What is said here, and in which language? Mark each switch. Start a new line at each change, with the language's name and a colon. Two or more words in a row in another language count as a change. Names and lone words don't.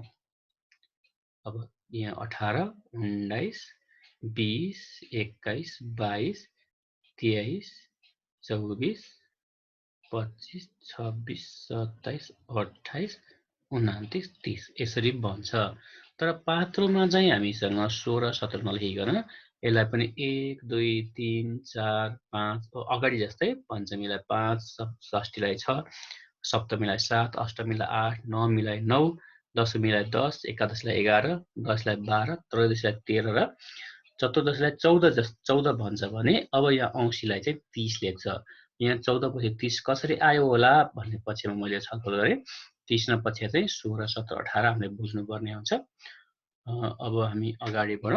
Nepali: अब यहाँ 18, 19, 20, 21, 22, 23, 24, 25, 26, 27, 28, 29, 30 यसरी बन्छ। तर पात्रोमा चाहिँ हामीसँग 16, 17 नलेखिकन यसलाई पनि 1, 2, 3, 4, 5 अगाडि जस्तै पञ्चमीलाई 5, षष्ठीलाई 6, सप्तमीलाई 7, अष्टमीलाई 8, नवमीलाई 9, दशमीलाई 10, एकादशीलाई 11, दशलाई 12, त्रयोदशीलाई 13 र चतुर्दशीलाई 14 भन्छ भने अब यहाँ औँसीलाई चाहिँ 30 लेख्छ। यहाँ 14 पछि 30 कसरी आयो होला भन्ने पक्षमा मैले छलफल गरेँ। कृष्ण पक्ष चाहिँ 16, 17, 18 हामीले बुझ्नुपर्ने हुन्छ। अब हामी अगाडि बढौँ।